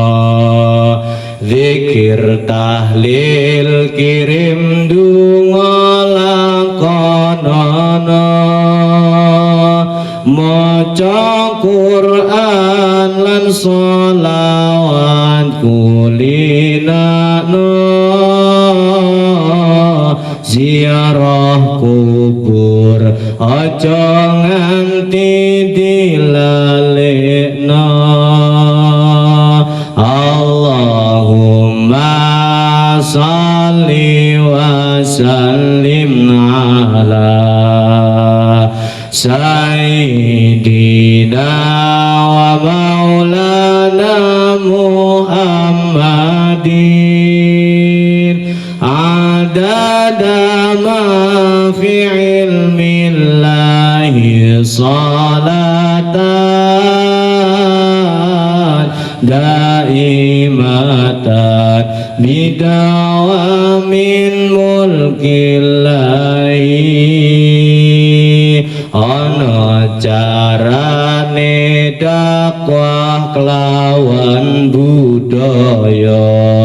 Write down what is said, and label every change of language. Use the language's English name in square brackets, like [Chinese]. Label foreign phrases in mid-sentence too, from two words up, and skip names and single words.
[Javanese] zikir tahlil kirim donga lakonono maca Quran lan sholawat kulinano ziarah kubur aja nganti dilalekno [Arabic] اللهم صل وسلم على سيدنا ومولانا محمد عدد ما في علم الله صلاة دائمة بدوام ملك الله [Javanese] ana carane dakwah kelawan budaya